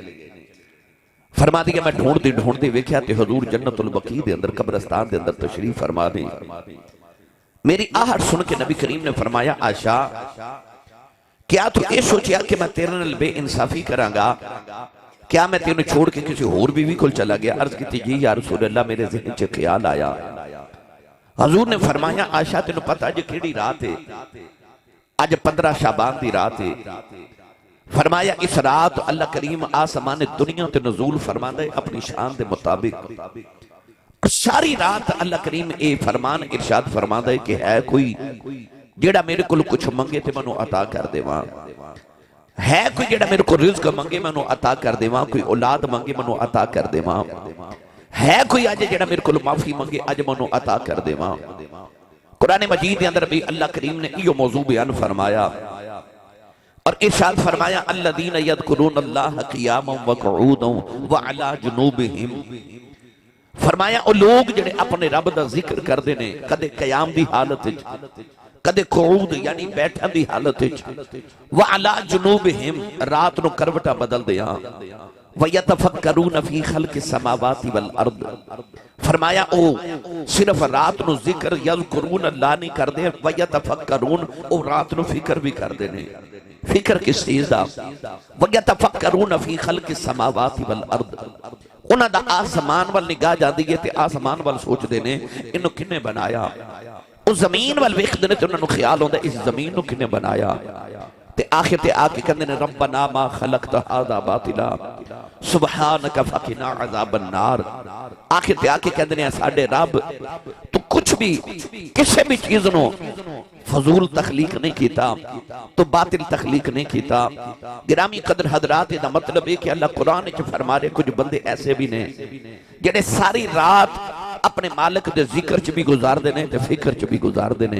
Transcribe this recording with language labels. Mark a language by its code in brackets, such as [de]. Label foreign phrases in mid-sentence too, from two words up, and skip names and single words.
[pa] فرما دیا میں ڈھونڈتی ڈھونڈتی ویکھیا تے حضور جنت البقیع دے اندر قبرستان دے اندر تشریف فرما دے. میری آہٹ سن کے نبی کریم نے فرمایا عائشہ کیا تو یہ سوچیا کہ میں تیرے نال بے انصافی کراں گا، کیا میں تین چھوڑ کے کسی ہور بیوی کو چلا گیا. عرض کی جی [ar] يا رسول الله [pa] میرے ذہن چ خیال آیا. حضور نے فرمایا عائشہ تین پتا اج کیڑی رات ہے، اج 15 شعبان کی رات ہے. فرمایا اس رات اللہ کریم آسمان دنیا تے نزول فرماندا ہے اپنی شان کے مطابق. ساری رات اللہ کریم اے فرمان ارشاد فرماندا ہے کہ ہے کوئی جیڑا میرے کو کچھ منگے تے مینوں عطا کر دیواں، ہے کوئی جیڑا میرے کو رزق منگے مینوں عطا کر دیواں، کوئی اولاد منگے مینوں عطا کر دیواں، ہے کوئی اج جیڑا میرے کو معافی منگے اج مینوں عطا کر دیواں. قرآن مجید کے اندر بھی اللہ کریم نے ایہو موضوع بیان فرمایا اور ارشاد فرمایا [ar] الذين يذكرون الله قياما وقعودا وعلى جنوبهم. [pa] فرمایا او لوگ جیڑے اپنے رب دا ذکر کردے نے کدے قیام دی حالت وچ، کدے قعود یعنی بیٹھن دی حالت وچ, [ar] وعلى جنوبهم [pa] رات نو کروٹا بدلدے آ, [ar] ويتفكرون في خلق السماوات والأرض. [pa] فرمایا او صرف رات نو ذکر [ar] يذكرون الله [pa] نہیں کردے, [ar] ويتفكرون [pa] او رات نو فکر بھی کردے نے. فکر کس چیز دا? [ar] ويتفكرون في خلق السماوات والأرض. [pa] انہاں دا آسمان ول نگاہ جاندی ہے تے آسمان ول سوچدے نے انوں کنے بنایا. اس زمین ول ویکھدے نے تے انہاں نوں خیال ہوندا اس زمین نوں کنے بنایا. تے آخر تے آکے کہندے نے [ar] ربنا ما خلقت هذا باطلا سبحانك فقنا عذاب النار. [pa] آخر تے آکے کہندے نے ساڈے رب تو کچھ بھی کسی بھی چیز نو فضول تخلیق نہیں کیتا، تو باطل تخلیق نہیں کیتا. گرامی قدر حضرات دا مطلب ہے کہ اللہ قرآن چ فرما رہے کچھ بندے ایسے بھی نے جیڑے ساری رات اپنے مالک دے ذکر چ بھی گزاردے نے تے فکر چ بھی گزاردے نے.